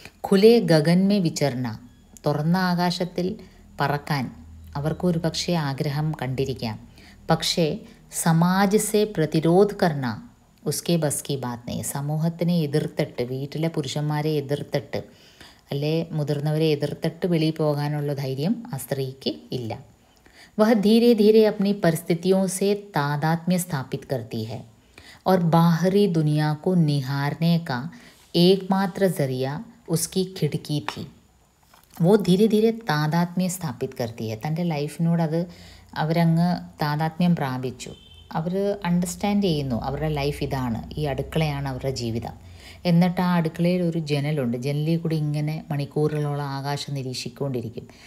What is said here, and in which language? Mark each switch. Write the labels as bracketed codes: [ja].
[hi] ഖുലേ Gagan may വിചർന, [ml] തുറന്ന ആകാശത്തിൽ പറക്കാൻ അവർക്കൊരു പക്ഷേ ആഗ്രഹം കണ്ടിരിക്കാം. [hi] പക്ഷേ സമാജ് സെ പ്രതിരോധ് കർണ ഉസ്കെ ബസ് കി ബാത് നഹി. [ml] സമൂഹത്തിനെ എതിർത്തിട്ട്, വീട്ടിലെ പുരുഷന്മാരെ എതിർത്തിട്ട്, അല്ലെ മുതിർന്നവരെ എതിർത്തിട്ട് വെളിയിൽ പോകാനുള്ള ധൈര്യം ആ സ്ത്രീക്ക് ഇല്ല. [hi] വഹ ധീരെ ധീരെ അപ്നി പരിസ്ഥിതിയോं से तादात्म्य स्थापित करती है और बाहरी दुनिया को निहारने का एकमात्र जरिया उसकी खिड़की थी. वो धीरे धीरे താതാത്മ്യം സ്ഥാപിത് करती है. [ml] തൻ്റെ ലൈഫിനോട് അവരങ്ങ് താതാത്മ്യം പ്രാപിച്ചു. അവർ അണ്ടർസ്റ്റാൻഡ് ചെയ്യുന്നു അവരുടെ ലൈഫ് ഇതാണ്, ഈ അടുക്കളയാണ് അവരുടെ ജീവിതം. എന്നിട്ട് ആ അടുക്കളയിൽ ഒരു ജനലുണ്ട്, ജനലിൽ കൂടി ഇങ്ങനെ മണിക്കൂറുകളോളം ആകാശം നിരീക്ഷിക്കൊണ്ടിരിക്കും.